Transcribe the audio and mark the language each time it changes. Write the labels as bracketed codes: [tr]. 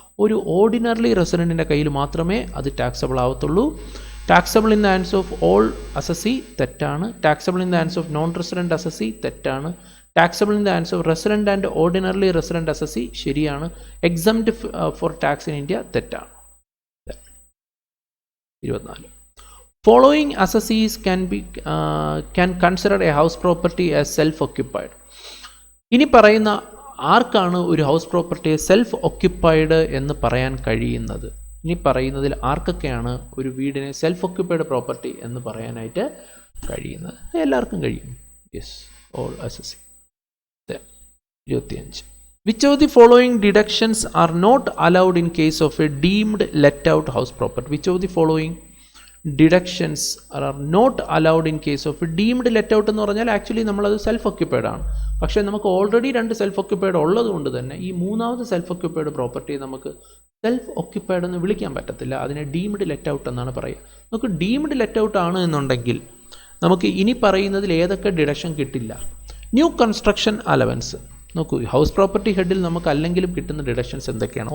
[ml] ഒരു ഓർഡിനറി റെസിഡൻറ്റിൻ്റെ കയ്യിൽ മാത്രമേ അത് taxable ആവത്തുള്ളൂ. [en] taxable in the hands of all assessee [ml] തെറ്റാണ്. [en] Taxable in the hands of non resident assessee തെറ്റാണ്. Taxable in the hands of resident and ordinary resident assessee [ml] ശരിയാണ്. [en] exempt for tax in India [ml] തെറ്റാണ്. [en] 24 following assessees can consider a house property as self-occupied. [ml] ഇനി പറയുന്ന ആർക്കാണ് ഒരു house പ്രോപ്പർട്ടിയെ self occupied എന്ന് പറയാൻ കഴിയുന്നത്? ഇനി പറയുന്നതിൽ ആർക്കൊക്കെയാണ് ഒരു വീടിനെ സെൽഫ് ഒക്യുപ്പൈഡ് പ്രോപ്പർട്ടി എന്ന് പറയാനായിട്ട് കഴിയുന്നത്? എല്ലാവർക്കും കഴിയും. [en] Yes, all assessee. 25 which of the following deductions are not allowed in case of a deemed let out house property? Which of the following deductions are not allowed in case of deemed let out [ml] എന്ന് പറഞ്ഞാൽ actually നമ്മളത് self occupied ആണ്. പക്ഷേ നമുക്ക് already 2 self occupied ഉള്ളത് കൊണ്ട് തന്നെ ഈ മൂന്നാമത് സെൽഫ് ഒക്യുപ്പൈഡ് പ്രോപ്പർട്ടി നമുക്ക് സെൽഫ് ഒക്യുപ്പൈഡ് എന്ന് വിളിക്കാൻ പറ്റത്തില്ല. അതിനെ ഡീംഡ് ലെറ്റ് ഔട്ട് എന്നാണ് പറയുക. നമുക്ക് ഡീംഡ് ലെറ്റ് ഔട്ട് ആണ് എന്നുണ്ടെങ്കിൽ നമുക്ക് ഇനി പറയുന്നതിൽ ഏതൊക്കെ ഡിഡക്ഷൻ കിട്ടില്ല? New construction allowance. നോക്കൂ, ഹൗസ് പ്രോപ്പർട്ടി ഹെഡിൽ നമുക്ക് അല്ലെങ്കിലും കിട്ടുന്ന ഡിഡക്ഷൻസ് എന്തൊക്കെയാണ്?